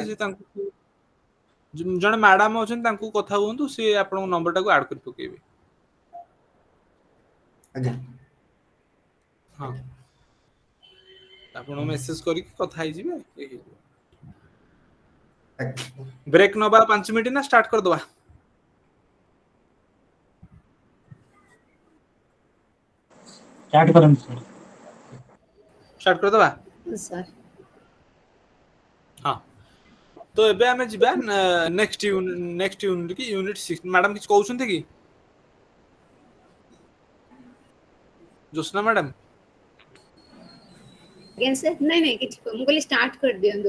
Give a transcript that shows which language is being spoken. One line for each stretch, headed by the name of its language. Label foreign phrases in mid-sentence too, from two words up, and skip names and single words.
Odia: ସେ ତାଙ୍କୁ ଜଣେ ମ୍ୟାଡାମ ଅଛନ୍ତି ତାଙ୍କୁ କଥା ହୁଅନ୍ତୁ ସିଏ ଆପଣଙ୍କ ନମ୍ବର ଟାକୁ ଆଡ କରି ପକେଇବେ। ଆଜ୍ଞା ହଁ ଆଜ୍ଞା ଆପଣ ମେସେଜ କରିକି କଥା ହେଇଯିବେ ହେଇଯିବ। ଆଜ୍ଞା। ବ୍ରେକ୍ ନବା 5 ମିନିଟ୍ ନା ଷ୍ଟାର୍ଟ କରିଦବା? ଷ୍ଟାର୍ଟ କରନ୍ତୁ ସର। ଷ୍ଟାର୍ଟ କରିଦବା? सर ହଁ ତ ଏବେ ଆମେ ଯିବା
English: next unit
Odia: କି ୟୁନିଟ 6 ମ୍ୟାଡାମ କିଛି କହୁଛନ୍ତି କି? ଜୋସ୍ନା ମ୍ୟାଡ଼ାମ
Hindi: अगेन सर नहीं नहीं किसी को मुझे स्टार्ट कर दियो